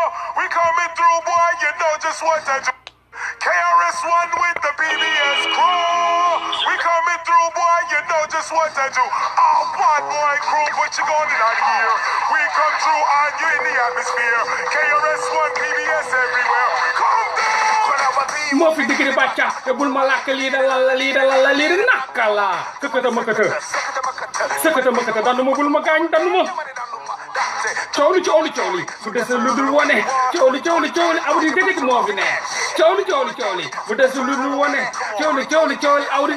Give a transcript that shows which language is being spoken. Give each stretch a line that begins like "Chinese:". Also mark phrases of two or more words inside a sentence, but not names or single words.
English: We coming through, boy, you know just what to do. KRS-One with the BBS crew. We coming through, boy, you know just what to do. Oh, bad boy crew, what you going in out here? We come through and you in the atmosphere. KRS-One, BBS everywhere. Come down.
Wolof: moo fi digg di bàcca te bul ma làkk lii da lalla lii da lalla lii di nakka la këkkata mëkkata sëkkata mëkkata dandu ma bul ma gaañ dandu ma coow li bu des lu dul wane coow li aw di dëgg moo fi ne coow li bu des lu dul wane coow li aw di